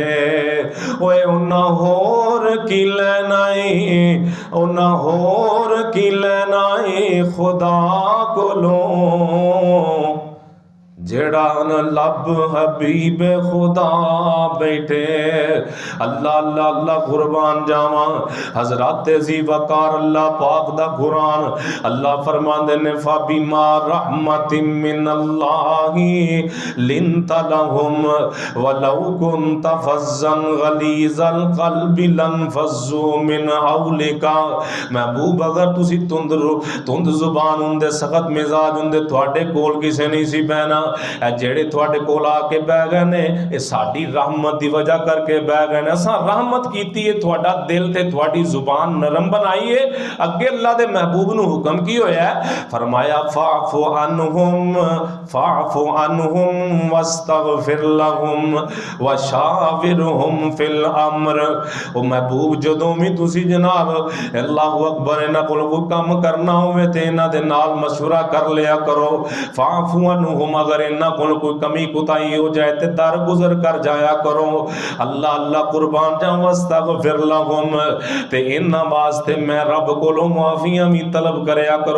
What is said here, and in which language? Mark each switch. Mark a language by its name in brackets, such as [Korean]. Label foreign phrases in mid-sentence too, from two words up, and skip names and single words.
[Punjabi] اوئے انہاں ہور کی لینا ہے، انہاں ہور کی لینا ہے خدا کولوں، جیہڑا نہ لب حبیب خدا بیٹھے. اللہ اللہ اللہ قربان جاواں. حضرت جی وقار اللہ پاک دا قرآن اللہ فرماندے نے [Arabic] فبما رحمة من الله لنت لهم ولو كنت فظا غليظ القلب لانفضوا من حولك. [Punjabi] محبوب اگر تسیں تند زبان ہوندے سخت مزاج ہوندے تہاڈے کول کسے نہیں سی بہنا. جیہڑے تہاڈے کول آ کے بہہ گئے نے ایہ ساڈی رحمت دی وجہ کر کے بہہ گئے نے. اساں رحمت کیتی ہے تہاڈا دل تے تہاڈی زبان نرم بنائی ہے. اگے اللہ دے محبوب نوں حکم کی ہویا فرمایا [Arabic] فاعف عنهم واستغفر لهم وشاورهم في الأمر. [Punjabi] او محبوب جدوں وی تسیں جناب [Arabic] الله أكبر [Punjabi] انہاں کول کوئی کم کرنا ہووے تے انہاں دے نال مشورہ کر لیا کرو. [Arabic] فاعف عنهم [Punjabi] اگر انہاں کول کوئی کمی کوتاہی ہو جائے تے در گزر کر جایا کرو. اللہ اللہ قربان جاواں [Arabic] واستغفر لهم [Punjabi] تے انہاں واسطے میں رب کولوں معافیاں وی طلب کریا کرو.